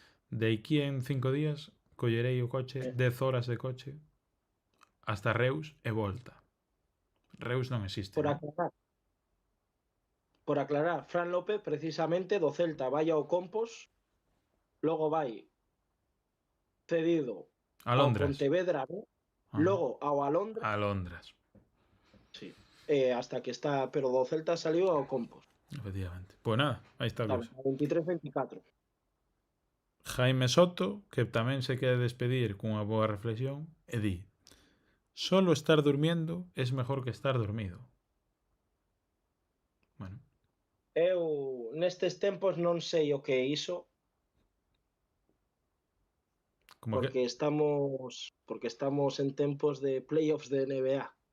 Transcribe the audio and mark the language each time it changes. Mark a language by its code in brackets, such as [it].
[gl] De aquí en 5 días collerei o coche 10 horas de coche hasta Reus e volta. Reus non existe. Por aclarar, Fran López precisamente do Celta vai ao Compos, logo vai cedido A ao Londres. Pontevedra, logo ao Alondra, A Londres. sí. Hasta que está, pero do Celta saliu ao Compos. Efectivamente. Pois nada, aí está a cousa. 23-24. Jaime Soto, que tamén se quere despedir cunha boa reflexión, e di: [es] solo estar durmiendo es mejor que estar dormido. [gl] Bueno. Eu nestes tempos non sei o que é iso, Como porque estamos en tempos de playoffs de NBA.